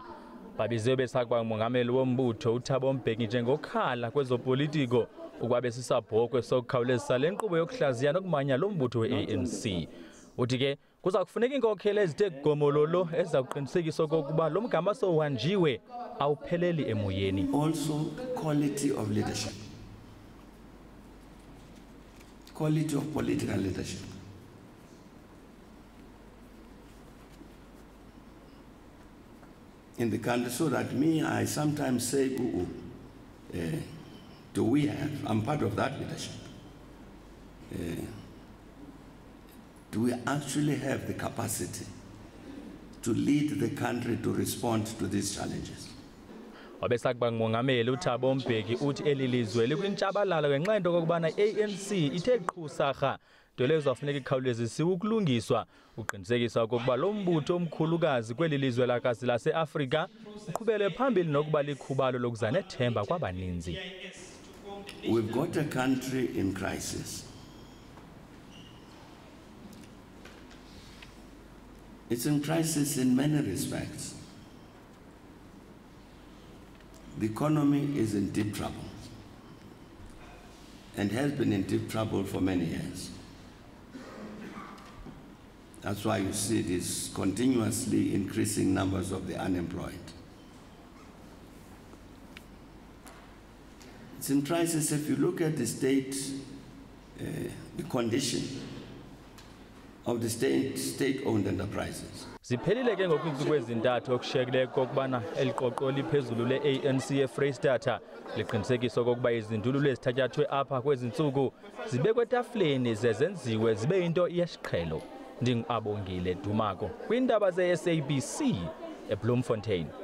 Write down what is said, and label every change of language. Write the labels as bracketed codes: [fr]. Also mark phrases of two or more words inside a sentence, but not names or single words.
[xh] Babiziwe besakuba ngumongameli wombutho uThabo Mbeki njengokhala kwezopolitiko ukuba besisabhokwe sokukhawulezisa le nkqubo yokuhlaziya nokumanya lo mbutho we-ANC. Uthi ke kuza kufuneka iinkokheli ezithe gomololo eziza kuqinisekisa okokuba lo mgama sowuhanjiwe awupheleli emoyeni. [en] Also quality of leadership. Quality of political leadership. In the country, so that I sometimes say, do we have, I'm part of that leadership. Do we actually have the capacity to lead the country to respond to these challenges? [xh] Wabesakuba ngumongameli uThabo Mbeki uthi elilizwe likwintshabalala ngenxa yento kokubana iANC ithe qhusarha nto leyo zafuneka ikhawulezisiwe ukulungiswa uqinisekisa okokuba lo mbutho omkhulukazi kweli lizwe lakazi lase-Afrika uqhubele phambili nokuba likhubalo lokuza nethemba kwabaninzi. [en] We've got a country in crisis. It's in crisis in many respects. The economy is in deep trouble and has been in deep trouble for many years. That's why you see these continuously increasing numbers of the unemployed. It's in crisis if you look at the state, the condition of the state-owned enterprises. [xh] Ziphelile ke ngokwinsuku ezintathu okushiyekileyo kokubana eliqoqo liphezulu le-ANC eFreystata liqinisekisa okokuba izindululo ezithatyathwe apha kwezinsuku zibekwe etafuleni zezenziwe zibe into yesiqhelo. Ndingabongile Dumako kwiindaba ze-SABC eBloemfontein.